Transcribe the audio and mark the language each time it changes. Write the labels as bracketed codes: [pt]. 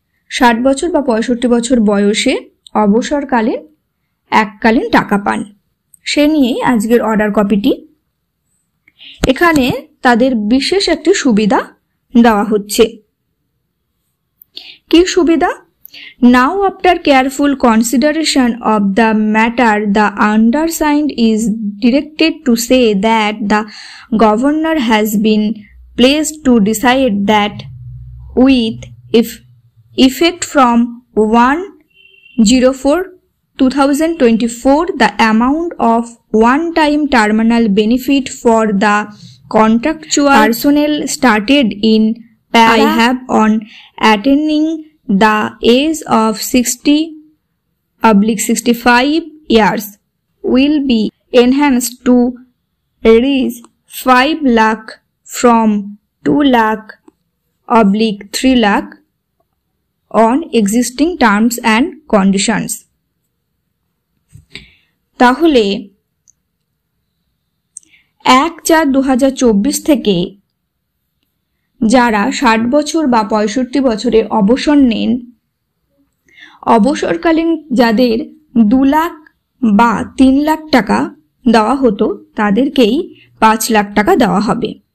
[bn] 60 বছর বা 65 বছর বয়সে অবসরকালীন এককালীন টাকা পান। সে নিয়েই আজকের অর্ডার কপিটি। এখানে তাদের বিশেষ একটি সুবিধা দেওয়া হচ্ছে। কি সুবিধা? [en] Now, after careful consideration of the matter, the undersigned is directed to say that the governor has been placed to decide that with effect from 1/04/2024, the amount of one-time terminal benefit for the contractual personnel started in I have on attaining the age of 60/65 years will be enhanced to reach 5 lakh from 2 lakh/3 lakh on existing terms and conditions. [bn] তাহলে 1/4/2024 থেকে যারা 60 বছর বা 65 বছরে অবসর নেন, অবসরকালীন যাদের 2 লাখ বা 3 লাখ টাকা দেওয়া হতো, তাদেরকেই 5 লাখ টাকা দেওয়া হবে।